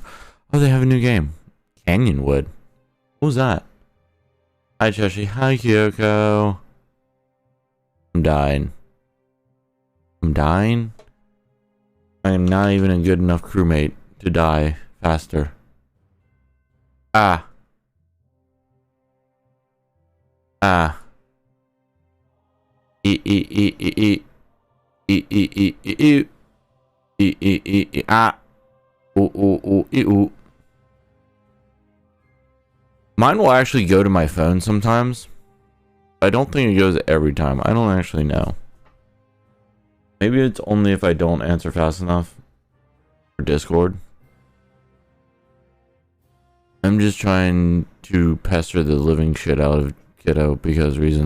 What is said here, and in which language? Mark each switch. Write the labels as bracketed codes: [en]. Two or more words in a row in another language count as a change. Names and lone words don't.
[en] Oh, they have a new game. Canyonwood. What was that? Hi, Cheshi. Hi, Kyoko. I'm dying. I'm dying? I am not even a good enough crewmate to die faster. Ah. Ah. E e e e e e e e e e e e e ah. Ooh ooh ooh e ooh. Mine will actually go to my phone sometimes. I don't think it goes every time. I don't actually know. Maybe it's only if I don't answer fast enough for Discord. I'm just trying to pester the living shit out of Kiddo because reasons.